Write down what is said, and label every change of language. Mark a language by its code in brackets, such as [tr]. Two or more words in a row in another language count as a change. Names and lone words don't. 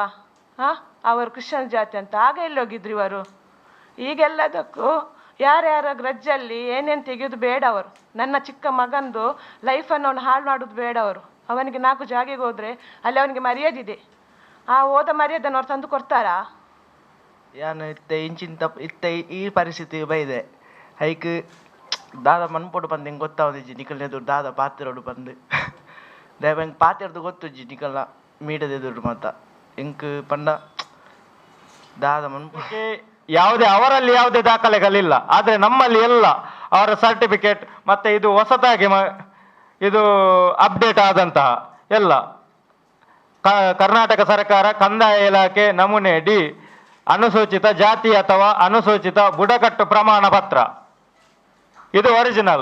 [kn] ಅವರು ಕ್ರಿಶ್ಚಿಯನ್ ಜಾತಿ ಅಂತ. ಆಗ ಎಲ್ಲಿ ಹೋಗಿದ್ರು ಇವರು? ಈಗೆಲ್ಲದಕ್ಕೂ ಯಾರ್ಯಾರ ಗ್ರಜ್ಜಲ್ಲಿ ಏನೇನು ತೆಗೆಯೋದು ಬೇಡ ಅವರು. ನನ್ನ ಚಿಕ್ಕ ಮಗಂದು ಲೈಫನ್ನು ಅವನು ಹಾಳು ಮಾಡೋದು ಬೇಡ ಅವರು. ಅವನಿಗೆ 4 ಜಾಗೆಗೆ ಹೋದರೆ ಅಲ್ಲಿ ಅವನಿಗೆ ಮರ್ಯಾದಿದೆ. ಆ ಹೋದ ಮರ್ಯಾದನ್ನು ಅವ್ರು ತಂದು ಕೊಡ್ತಾರಾ? [tcy] ಯಾನು ಇತ್ತ ಈ ಪರಿಸ್ಥಿತಿ ಬೈದೆ ಹೈಕ್ ದಾದ ಮನ್ಪೊಡು ಬಂದು ಹಿಂಗೆ ಗೊತ್ತಾವದಿಜ್ಜಿ ನಿಕಲ್ ಎದುರು ದಾದ ಪಾತ್ರೆಡು ಬಂದು ದೇವಂಗೆ ಪಾತ್ರೆದು ಗೊತ್ತುಜ್ಜಿ ನಿಕಲ್ನ ಮೀಡದ ಎದುರು ಮಾತ ಇಂಕ್ ಪಂಡ ದಾದ ಮನ್ಪೊಡು [kn] ಅವರಲ್ಲಿ ಯಾವುದೇ ದಾಖಲೆಗಳಿಲ್ಲ. ಆದರೆ ನಮ್ಮಲ್ಲಿ ಎಲ್ಲ ಅವರ ಸರ್ಟಿಫಿಕೇಟ್ ಮತ್ತೆ ಇದು ಹೊಸದಾಗಿ ಇದು ಅಪ್ಡೇಟ್ ಆದಂತಹ ಎಲ್ಲ ಕರ್ನಾಟಕ ಸರ್ಕಾರ ಕಂದಾಯ ಇಲಾಖೆ ನಮೂನೆ ಡಿ ಅನುಸೂಚಿತ ಜಾತಿ ಅಥವಾ ಅನುಸೂಚಿತ ಬುಡಕಟ್ಟು ಪ್ರಮಾಣ ಪತ್ರ, ಇದು ಒರಿಜಿನಲ್.